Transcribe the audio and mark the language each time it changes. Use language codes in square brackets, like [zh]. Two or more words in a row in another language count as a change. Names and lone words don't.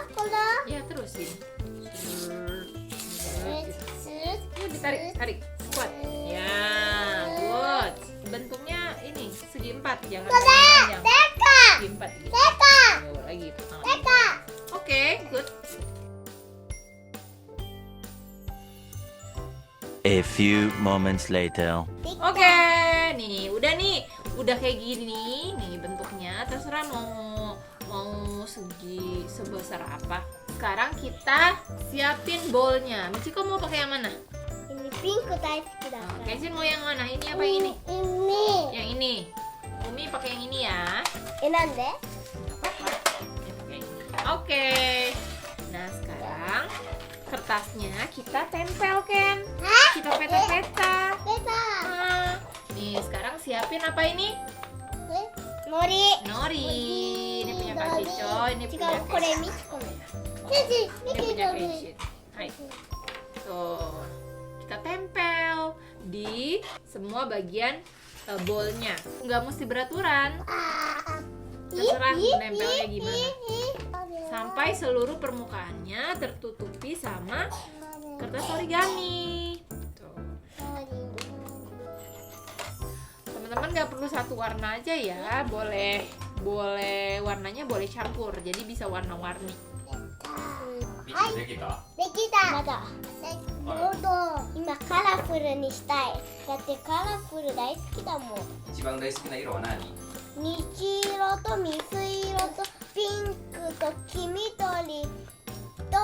[id] Ya, terusin. Yuk ditarik, kuat. Ya, good. Bentuknya ini segi empat, jangan panjang. Teka. Segi empat gitu. Teka. Tuh, lagi. Teka. Oke, [en] good. A few moments later. [id] Oke, udah kayak gini nih bentuknya. Terserah mau segi sebesar apa. Sekarang kita siapin bowlnya. Michiko mau pakai yang mana? [ja] Ini ピンク 大好き だ から. [id] Kenshin mau yang mana? Ini apa yang ini? Ini. Yang ini. Umi pakai yang ini ya. [ja] Nande? [id] Apa-apa. Dia pakai yang ini. Oke. Nah sekarang kertasnya kita tempel Ken. Kita peta-peta. Peta. Ah. Nih sekarang siapin apa ini? Nori. Nori. Ini punya Kak Cico. Ini punya [ja] 違う、これ Kenshin. ミチコの。 [id] Ini punya Kenshin. Hai. Tuh. Kita tempel di semua bagian bowlnya. Nggak mesti beraturan. Terserah nempelnya gimana. Sampai seluruh permukaannya tertutupi sama kertas origami. Tuh. Teman-teman nggak perlu satu warna aja ya, boleh warnanya boleh campur, jadi bisa warna-warni. [ja] できた？できた。まだ。今カラフルにしたい。だってカラフル大好きだもん。一番大好きな色は何？虹色と水色とピンクと黄緑と